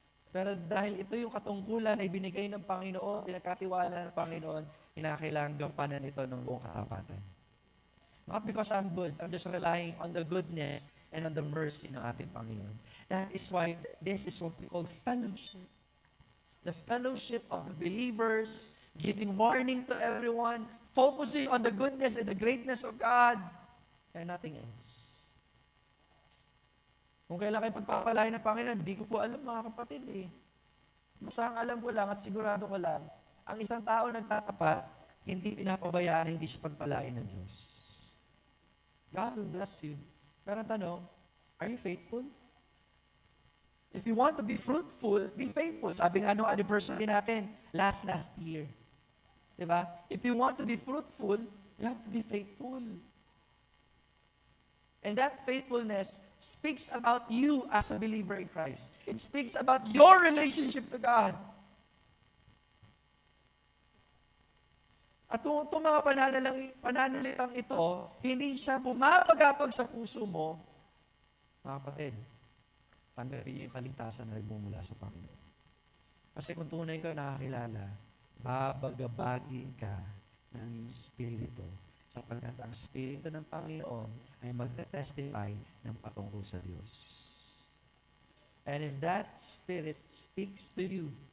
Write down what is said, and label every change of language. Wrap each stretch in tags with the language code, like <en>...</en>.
<tl>Pero dahil ito yung katungkulan na ibinigay ng Panginoon, pinagkatiwala ng Panginoon, kinakailangan gampanan ito ng buong katapatan.</tl> <en>Not because I'm good, I'm just relying on the goodness and on the mercy</en> <tl>ng ating Panginoon.</tl> <en>That is why this is what we call fellowship. The fellowship of the believers, giving warning to everyone, focusing on the goodness and the greatness of God, and nothing else.</en> <tl>Kung kailan kayo pagpapalain ng Panginoon, hindi ko po alam mga kapatid eh. Basta ang alam ko lang at sigurado ko lang, ang isang tao nagtatapat, hindi pinapabayaan na hindi siya pagpalain ng Diyos.</tl> <en>God will bless you.</en> <tl>Pero ang tanong,</tl> <en>are you faithful? If you want to be fruitful, be faithful.</en> <tl>Sabi nga nung anniversary natin,</tl> <en>last year. Diba? If you want to be fruitful, you have to be faithful. And that faithfulness speaks about you as a believer in Christ. It speaks about your relationship to God.</en> <tl>At itong mga pananalitang ito, hindi siya bumabagapag sa puso mo, mga kapatid, tanggapin niyo yung kaligtasan na nagmumula sa Panginoon. Kasi kung tunay ka nakakilala, babagabagin ka ng Espiritu sapagkat ang Espiritu ng Panginoon ay magte-testify ng patungkol sa Diyos.</tl> <en>And if that Spirit speaks to you</en>